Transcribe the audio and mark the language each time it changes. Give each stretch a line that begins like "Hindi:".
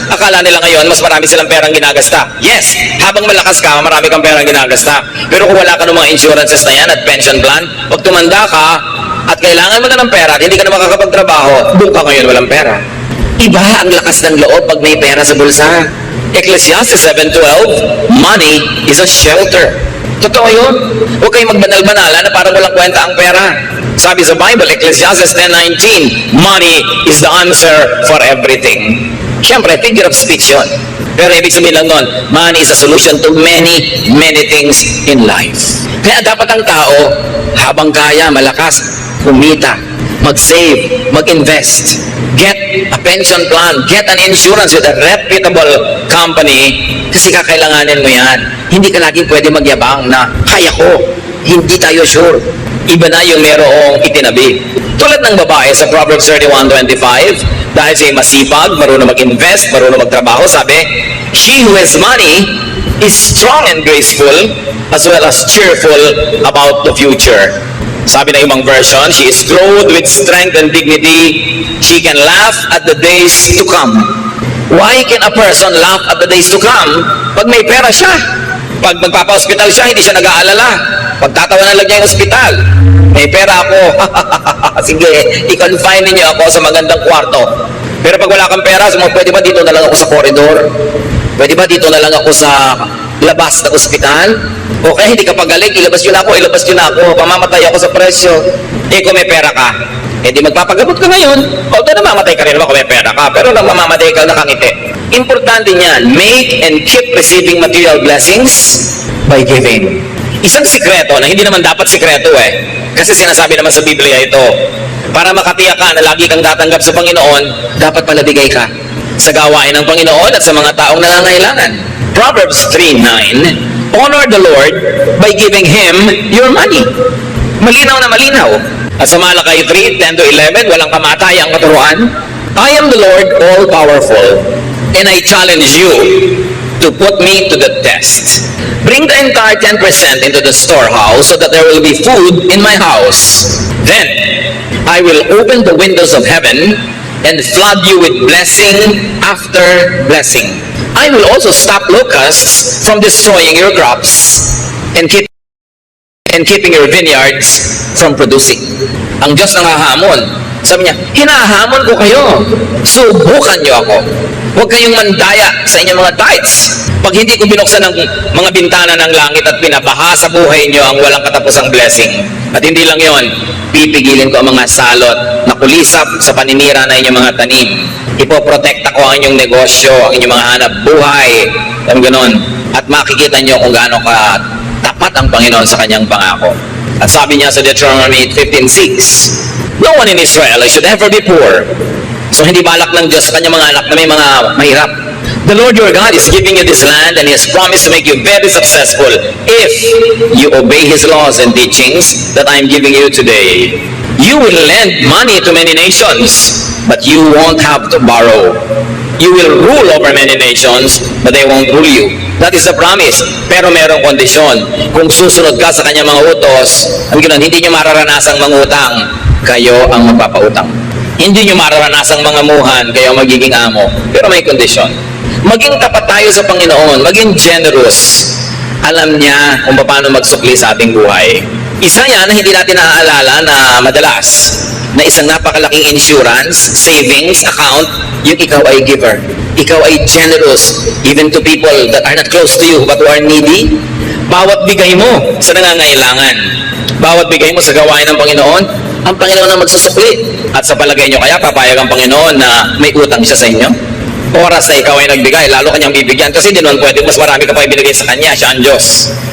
Filipino: Akala nila ngayon, mas marami silang perang ginagasta. Yes, habang malakas ka, marami kang perang ginagasta. Pero kung wala ka ng mga insurances na yan at pension plan, pag tumanda ka at kailangan mo na ng pera at hindi ka na makakapagtrabaho, doon ka ngayon walang pera. Iba ang lakas ng loob pag may pera sa bulsa.
English: Ecclesiastes 7:12, money is a shelter.
Filipino: Totoo yun. Huwag kayong magbanal-banala na parang walang kwenta ang pera. Sabi sa
English: Bible, Ecclesiastes 10:19, money is the answer for everything.
Filipino: Siyempre, figure of speech yun. Pero ibig sabihin lang nun,
English: money is a solution to many things in life.
Filipino: Kaya dapat ang tao, habang kaya, malakas, kumita.
English: mag-save, mag-invest, get a pension plan, get an insurance with a reputable company
Filipino: kasi kakailanganin mo yan. Hindi ka laging pwede magyabang na, kaya ko, hindi tayo sure. Iba na yung merong itinabi. Tulad ng babae sa Proverbs 31:25, dahil siya masipag, marunong mag-invest, marunong magtrabaho, sabi,
English: she who has money is strong and graceful as well as cheerful about the future.
Filipino: Sabi na ibang version,
English: she is clothed with strength and dignity. She can laugh at the days to come. Why can a person laugh at the days to come?
Filipino: Pag may pera siya. Pag magpapa-hospital siya, hindi siya nag-aalala. Pagtatawanan lang niya yung hospital. May pera ako. Sige, i-confine niyo ako sa magandang kwarto. Pero pag wala kang pera, pwede ba dito na lang ako sa corridor? Pwede ba dito na lang ako sa labas ng ospital? Okay, hindi ka pagaling, ilabas yun na ako, pamamatay ako sa presyo. Kung may pera ka, di magpapagamot ka ngayon. Although namamatay ka rin naman kung may pera ka, pero nang mamamatay ka nakangiti. Importante niyan,
English: make and keep receiving material blessings by giving.
Filipino: Isang sikreto na hindi naman dapat sikreto kasi sinasabi naman sa Biblia ito, para makatiyak ka na lagi kang tatanggap sa Panginoon, dapat pala bigay ka sa gawain ng Panginoon at sa mga taong nangangailangan.
English: Proverbs 3:9, honor the Lord by giving Him your money.
Filipino: Malinaw na malinaw. At sa Malakay 3:10-11, walang kamatayang katuruan.
English: I am the Lord all-powerful, and I challenge you to put me to the test. Bring the entire 10% into the storehouse so that there will be food in my house. Then I will open the windows of heaven and flood you with blessing after blessing. I will also stop locusts from destroying your crops and keeping your vineyards from producing.
Filipino: Ang Diyos nanghahamon. Sabi niya, hinahamon ko kayo. Subukan niyo ako. Huwag kayong mandaya sa inyong mga tithes. Pag hindi ko binuksan ng mga bintana ng langit at pinabaha sa buhay niyo ang walang katapusang blessing. At hindi lang yon, pipigilin ko ang mga salot na kulisap sa paninira na inyong mga tanim. Ipoprotekta ko ang inyong negosyo, ang inyong mga hanap buhay. Ang ganon. At makikita niyo kung gaano ka tapat ang Panginoon sa kanyang pangako. At sabi niya sa
English: Deuteronomy 15:6, no one in Israel should ever be poor.
Filipino: So hindi balak ng Diyos sa kanyang mga anak na may mga mahirap.
English: The Lord your God is giving you this land and He has promised to make you very successful if you obey His laws and teachings that I am giving you today. You will lend money to many nations, but you won't have to borrow. You will rule over many nations, but they won't rule you. That is the promise.
Filipino: Pero merong kondisyon. Kung susunod ka sa kanyang mga utos, hindi nyo mararanasang mangutang, kayo ang magpapautang. Hindi nyo mararanasang mangamuhan, kayo ang magiging amo. Pero may kondisyon. Maging tapat tayo sa Panginoon, maging generous. Alam niya kung paano magsukli sa ating buhay. Isa yan na hindi natin naaalala na madalas, na isang napakalaking insurance, savings account, yung ikaw ay giver. Ikaw ay
English: generous, even to people that are not close to you but who are needy.
Filipino: Bawat bigay mo sa nangangailangan, bawat bigay mo sa gawain ng Panginoon, ang Panginoon ang magsusukli. At sa palagay nyo kaya, papayag ang Panginoon na may utang siya sa inyo? Oras na ikaw ay nagbigay, lalo kanyang bibigyan kasi di naman pwede, mas marami ka pa ibinigay sa kanya, siya ang Diyos.